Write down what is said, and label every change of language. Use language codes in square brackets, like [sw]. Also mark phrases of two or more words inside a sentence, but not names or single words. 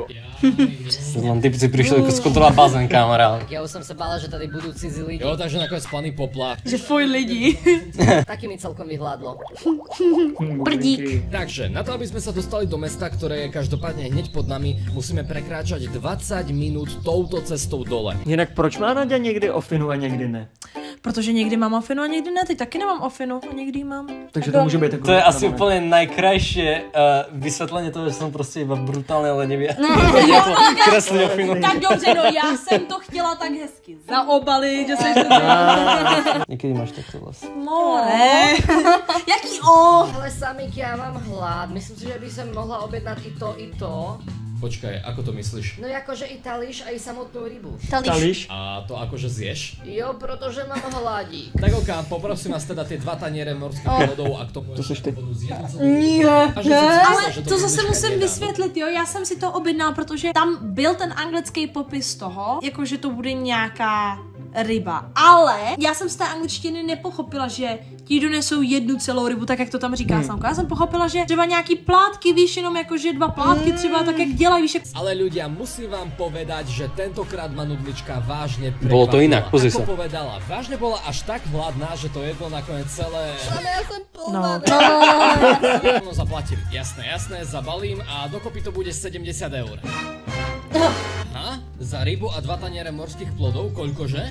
[sk] Len typci prišli skontrolovať bazén, kamarál. [cs] Ja už som sa bála, že tady budú cizí lidi. [sk] Jo, takže nakoniec plný poplach. [cs] Že fuj lidi. [sk] Taky mi celkom vyhľadlo. Prdík. Takže, na to, aby sme sa dostali do mesta, ktoré je každopádne hneď pod nami, musíme prekráčať 20 minút touto cestou dole. [cs] Jinak proč má Naďa někdy ofinu a někdy ne? Protože někdy mám ofinu a někdy ne, teď taky nemám ofinu a někdy mám. Takže to může být jako... [sk] To je asi úplne najkrajšie vysvetlenie toho, že som proste iba brutálne lenivý. [cs] Kreslí ofinu. Tak dobře, no já jsem to chtěla tak hezky zaobalit, že seš to [sk] Niekedy máš takto vlastne. [cs] No ne. Jaký o? [sk] Ale Samik, ja mám hlad. Myslím si, že by som mohla objednať i to. Počkaj, ako to myslíš? No akože i talíš a i samotnú rybu. Talíš? A to akože zješ? [cs] Jo, protože mám hladí. [sk] Tak ok, poprosím vás teda tie 2 taniere morských plodov a k tomu [cs] To seš ty. Ale to zase musím vysvětlit, jo, já jsem si to objednal, protože tam byl ten anglický popis toho, jakože to bude nějaká ryba. Ale já jsem z té angličtiny nepochopila, že ti donesou jednu celou rybu, tak jak to tam říká Samka. Já jsem pochopila, že třeba nějaký plátky, víš, jenom jakože 2 plátky třeba, tak jak dělají, víš, jak... [sk] Ale ľudia, musím vám povedať, že tentokrát ma nudlička vážne prekvapila. Bolo to inak, pozri sa. Ako povedala, vážne bola až tak hladná, že to jedlo nakoniec celé... Ale ja som plná. No zaplatím, jasné, zabalím a dokopy to bude 70 €. Aha, za rybu a 2 taniere morských plodov, koľkože?